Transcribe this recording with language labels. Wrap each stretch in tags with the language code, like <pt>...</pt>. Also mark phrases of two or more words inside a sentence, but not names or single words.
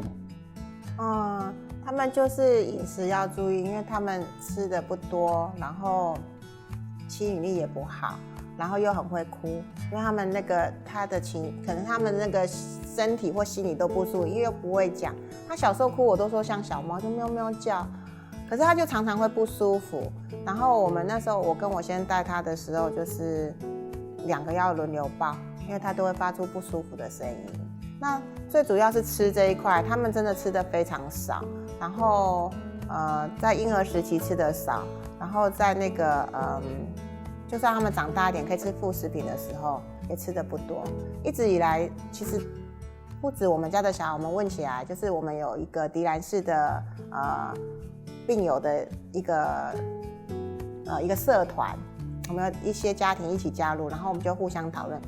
<zh>他們就是飲食要注意，因為他們吃的不多，然後吸引力也不好，然後又很會哭，因為他們可能他們那個身體或心理都不舒服，因為又不會講。他小時候哭，我都說像小貓，就喵喵叫，可是他就常常會不舒服。然後我們那時候，我跟我先生帶他的時候，就是2個要輪流抱，因為他都會發出不舒服的聲音。那最主要是吃這一塊，他們真的吃得非常少，然後在嬰兒時期吃得少，然後在那個就算他們長大一點可以吃副食品的時候，也吃得不多。一直以來，其實不止我們家的小孩，我們問起來，就是我們有一個迪蘭氏的病友的一個社團，我們有一些家庭一起加入，然後我們就互相討論。</zh>